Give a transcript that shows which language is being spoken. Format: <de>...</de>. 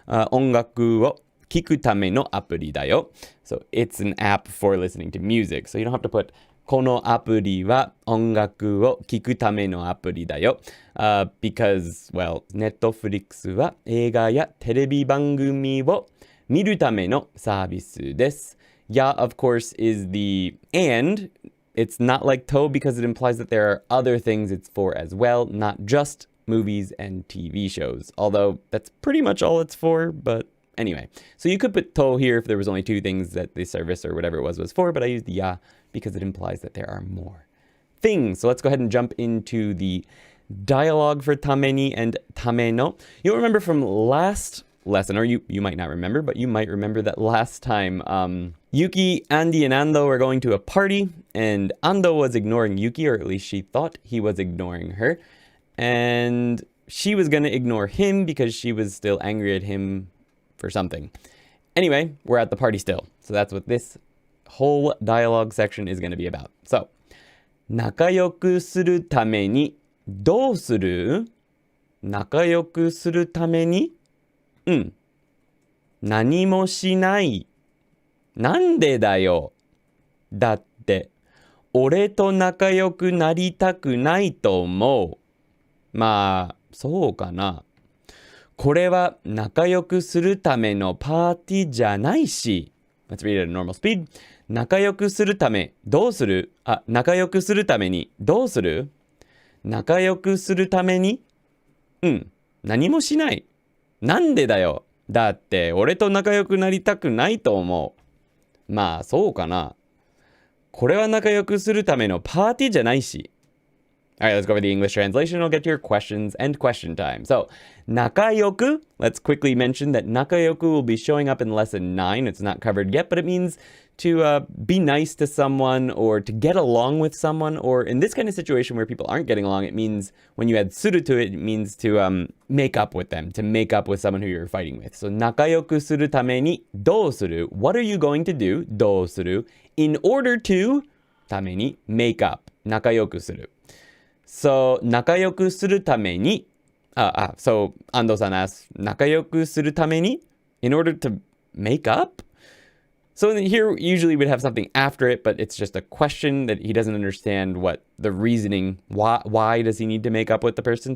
<ja>音楽を聞くためのアプリだよ.</ja> <en>So it's an app for listening to music. So you don't have to put</en> <ja>このアプリは音楽を聞くためのアプリだよ.</ja> <en>Because, well,</en> <ja>Netflix は映画やテレビ番組を見るためのサービスです.</ja> <en>Yeah, of course, is the and. It's not like to because it implies that there are other things it's for as well, not just movies and TV shows. Although that's pretty much all it's for, but anyway. So you could put to here if there was only two things that the service or whatever it was for, but I used the ya because it implies that there are more things. So let's go ahead and jump into the dialogue for tameni and tameno. You'll remember from last lesson, or you might not remember, but you might remember that last time Yuki, Andy, and Ando were going to a party, and Ando was ignoring Yuki, or at least she thought he was ignoring her. And she was going to ignore him because she was still angry at him for something. Anyway, we're at the party still. So that's what this whole dialogue section is going to be about.</en> <ja>So, 仲良くするためにどうする? 仲良くするために何もしない。なんでだよ。だって、俺と仲良くなりたくないと思う。まあ、そうかな。これは仲良くするためのパーティーじゃないし。</ja> <en>Let's read it at a normal speed.</en> <ja>仲良くするため、どうする?仲良くするために、どうする? 仲良くするために何もしない。なんでだよ。だって、俺と仲良くなりたくないと思う。まあ、そうかな。これは仲良くするためのパーティーじゃないし。</ja> <en>All right, let's go over the English translation. I'll get to your questions and question time. So, 仲良く, let's quickly mention that 仲良く will be showing up in lesson 9. It's not covered yet, but it means to be nice to someone or to get along with someone. Or in this kind of situation where people aren't getting along, it means when you add suru to it, it means to make up with them, to make up with someone who you're fighting with.</en> <ja>So, 仲良くするためにどうする?</ja> <en>What are you going to do?</en> <ja>どうする?</ja> <en>In order to ために make up.</en> <ja>仲良くする.</ja> <en>So,</en> <ja>仲良くするために</ja> <en>so, Ando-san asks, 仲良くするために in order to make up? So here, usually we'd have something after it, but it's just a question that he doesn't understand what the reasoning, why does he need to make up with the person?</en>